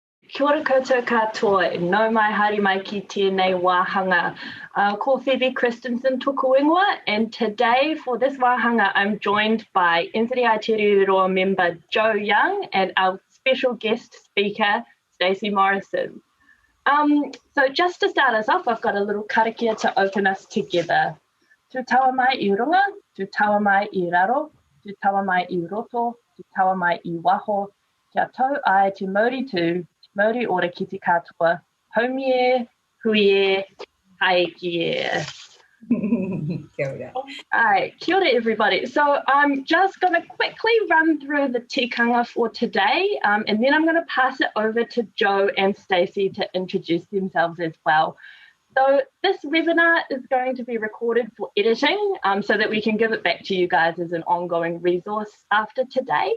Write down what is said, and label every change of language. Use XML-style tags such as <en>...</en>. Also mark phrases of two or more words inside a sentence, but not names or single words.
<mi>Kia ora koutou katoa, no mai haere mai ki tēnei wāhanga. Ko Phoebe Christensen tōku ingoa,</mi> <en>and today for this wāhanga I'm joined by NZEI Te Riu Roa member Joe Young and our special guest speaker Stacey Morrison. So just to start us off, I've got a little karakia to open us together.</en> <mi>Tu taua mai I runga, tu taua mai I raro, tu taua mai I roto, tu taua mai I waho, kia tau ai te Māori tū, Māori ora ki te katoa, haumie, huie, haekie. Kia ora.</mi> <en>Alright,</en> <mi>kia ora</mi> <en>everybody. So I'm just going to quickly run through the tikanga for today, and then I'm going to pass it over to Joe and Stacey to introduce themselves as well. So this webinar is going to be recorded for editing, so that we can give it back to you guys as an ongoing resource after today.</en>